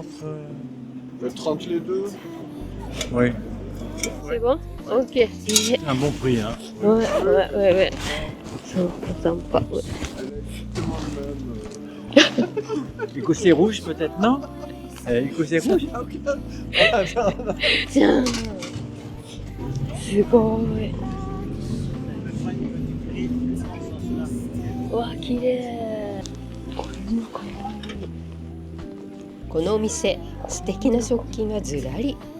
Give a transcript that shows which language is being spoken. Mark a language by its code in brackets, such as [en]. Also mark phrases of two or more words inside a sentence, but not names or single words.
[fr] 30 les deux? Oui. C'est bon? Ok. Un bon prix, hein. Ouais. Sympa, ouais. L'écossais rouge, peut-être, non? Il couchait rouge. [ja] じゃん。すごい。うわ、綺麗。これも可愛い。このお店、素敵な食器がずらり。